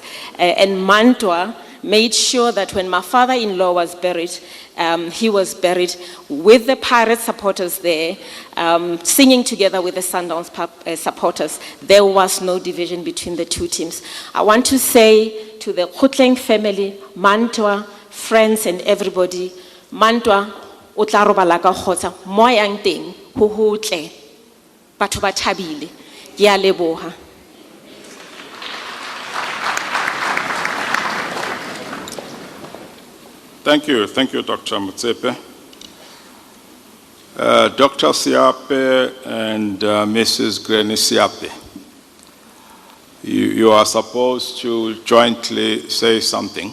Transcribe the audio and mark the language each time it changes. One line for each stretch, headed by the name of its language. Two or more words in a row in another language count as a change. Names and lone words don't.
English: And Mantua made sure that when my father-in-law was buried, he was buried with the Pirate supporters there, singing together with the Sundowns supporters. There was no division between the two teams. I want to say to the Khutleng family, Mantua, friends and everybody,
Southern Sotho: Mantua, o tla robala ka kgotsa, mo yang teng, ho hotle, batho ba thabile, ke a leboha.
English: Thank you, Dr. Motsepe. Dr. Siape and Mrs. Granny Siape, you are supposed to jointly say something.